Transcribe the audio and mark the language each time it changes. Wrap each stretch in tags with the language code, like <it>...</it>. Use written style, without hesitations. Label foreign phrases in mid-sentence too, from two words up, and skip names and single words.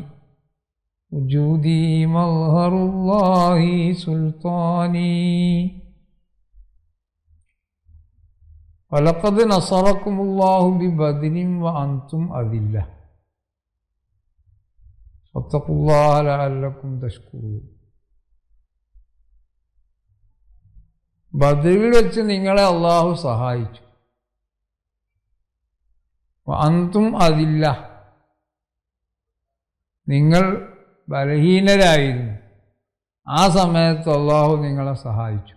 <ar>وجودي مظهر الله سلطاني ولقد نصركم الله ببدر وأنتم أذلة فاتقوا الله لعلكم تشكرون.</ar> <ml>ബദറിൽ വെച്ച് നിങ്ങളെ അള്ളാഹു സഹായിച്ചു.</ml> <ar>أنتم أذلة,</ar> <ml>നിങ്ങൾ ബലഹീനരായിരുന്നു. ആ സമയത്ത് അള്ളാഹു നിങ്ങളെ സഹായിച്ചു.</ml>